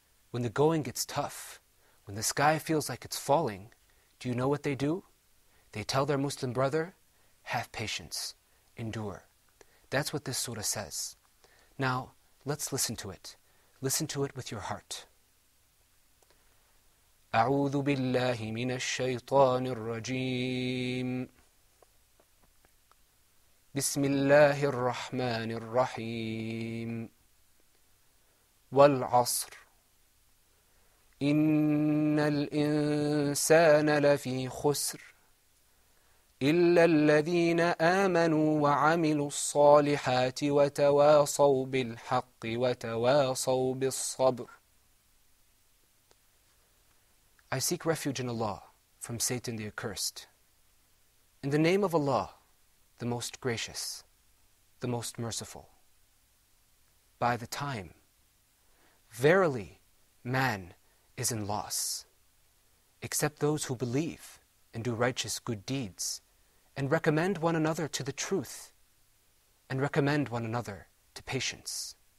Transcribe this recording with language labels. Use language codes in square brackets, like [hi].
[en] When the going gets tough, when the sky feels like it's falling, do you know what they do? They tell their Muslim brother, have patience, endure. That's what this surah says. Now, let's listen to it. Listen to it with your heart. [ar] أعوذ بالله من الشيطان الرجيم بسم الله الرحمن الرحيم والعصر إن الإنسان لفي خسر إلا الذين آمنوا وعملوا الصالحات وتواصوا بالحق وتواصوا بالصبر. [en] I seek refuge in Allah from Satan the accursed. In the name of Allah, the most gracious, the most merciful. By the time, verily, man is in loss, except those who believe and do righteous good deeds, and recommend one another to the truth, and recommend one another to patience.